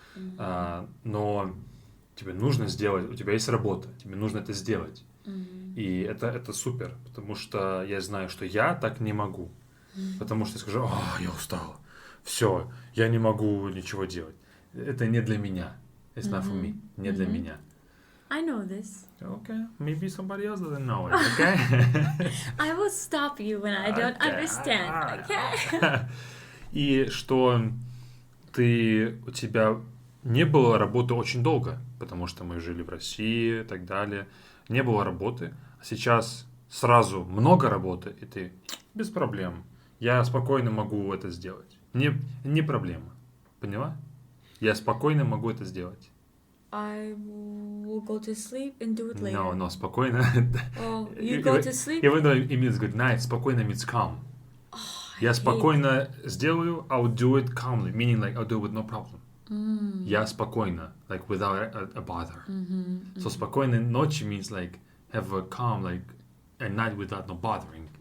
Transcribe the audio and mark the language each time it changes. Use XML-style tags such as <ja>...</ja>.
<ru>Но тебе нужно сделать, у тебя есть работа, тебе нужно это сделать. И это супер, потому что я знаю, что я так не могу. Потому что я скажу, я устал, все, я не могу ничего делать. Это не для меня.</ru> <en>It's not for me.</en> <ru>Не для меня.</ru> <en>I know this. Okay, maybe somebody else doesn't know it, okay? I will stop you when I don't understand, okay?</en> <ru>И что у тебя не было работы очень долго, потому что мы жили в России и так далее. Не было работы, а сейчас сразу много работы, и ты без проблем. Я спокойно могу это сделать. Не проблема. Поняла? Я спокойно могу это сделать.</ru> <en>I will go to sleep and do it later. No,</en> <ru>спокойно.</ru> <en>Oh, you go to sleep? Even though it means good night, спокойно means calm.</en> <ru>Я спокойно сделаю,</ru> <en>I'll do it calmly, meaning like I'll do it with no problem.</en> <ru>Я спокойно,</ru> <en>like without a bother. So</en> <ru>спокойной ночи</ru> <en>means like have a calm, like a night without no bothering.</en>